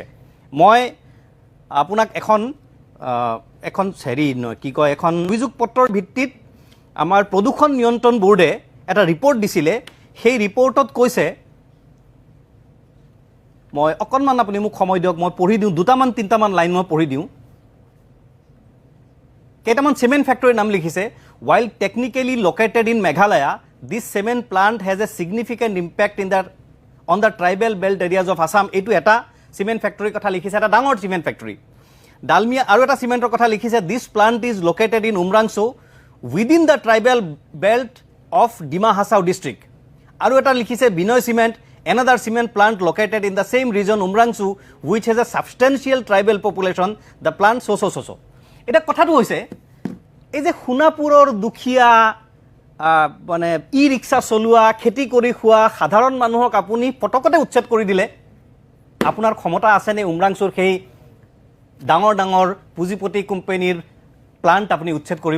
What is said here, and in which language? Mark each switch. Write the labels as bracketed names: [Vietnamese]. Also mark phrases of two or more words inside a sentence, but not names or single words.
[Assamese] মই আপোনাক এখন অভিযোগ পত্ৰৰ ভিত্তিত আমাৰ প্ৰদূষণ নিয়ন্ত্ৰণ বোৰ্ডে এটা ৰিপৰ্ট দিছিলে। সেই ৰিপৰ্টত কৈছে, মই অকণমান আপুনি মোক সময় দিয়ক, মই পঢ়ি দিওঁ, 2-3টা লাইন মই পঢ়ি দিওঁ। কেইটামান চিমেণ্ট ফেক্টৰীৰ নাম লিখিছে। [English] While technically located in Meghalaya, this cement plant has a significant impact on the tribal belt areas of Assam. [Assamese] এইটো এটা চিমেণ্ট ফেক্টৰীৰ কথা লিখিছে, এটা ডাঙৰ চিমেণ্ট ফেক্টৰী। ডালমিয়া আৰু এটা চিমেণ্টৰ কথা লিখিছে, [English] this plant is located in Umrangso within the tribal belt of Dima Hasao district. [Assamese] আৰু এটা লিখিছে বিনয় চিমেণ্ট, [English] another cement plant located in the same region Umrangso which has a substantial tribal population. The plant so. [Assamese] এটা কথাটো হৈছে, এই যে সোণাপুৰৰ দুখীয়া, মানে ই ৰিক্সা চলোৱা, খেতি কৰি খোৱা সাধাৰণ মানুহক আপুনি পটকতে উচ্ছেদ কৰি দিলে, আপোনাৰ ক্ষমতা আছেনে উমৰাংচুৰ সেই ডাঙৰ ডাঙৰ পুঁজিপতি কোম্পানীৰ প্লাণ্ট আপুনি উচ্ছেদ কৰিব?